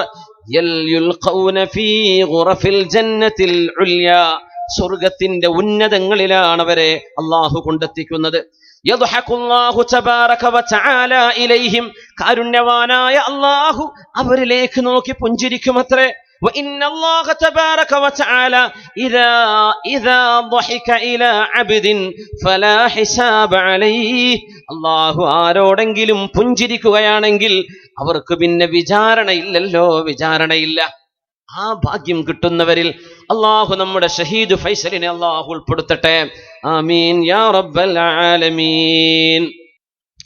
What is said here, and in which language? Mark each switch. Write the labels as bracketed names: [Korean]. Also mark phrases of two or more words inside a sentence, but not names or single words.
[Arabic] يلقون في غرف الجنة العليا, [Malayalam] സ്വർഗ്ഗത്തിന്റെ ഉന്നതങ്ങളിലാണ് അവരെ അല്ലാഹു കൊണ്ടെത്തിക്കുന്നത്. [Arabic] يضحك الله تبارك وتعالى إليهم, [Malayalam] കാരുണ്യവാനായ അല്ലാഹു അവരിലേക്ക് നോക്കി പുഞ്ചിരിക്കുമത്രേ. [Arabic] وإن الله تبارك وتعالى إذا ضحك إلى عبد فلا حساب عليه, [Malayalam] അല്ലാഹു ആരോടെങ്കിലും പുഞ്ചിരിക്കുകയാണെങ്കിൽ അവർക്ക് പിന്നെ വിചാരണയില്ലല്ലോ, വിചാരണയില്ല. ആ ഭാഗ്യം കിട്ടുന്നവരിൽ അല്ലാഹു നമ്മുടെ ഷഹീദ് ഫൈസലിനെ അല്ലാഹു ഉൾപ്പെടുത്തട്ടെ. [Arabic] آمين يا رب العالمين.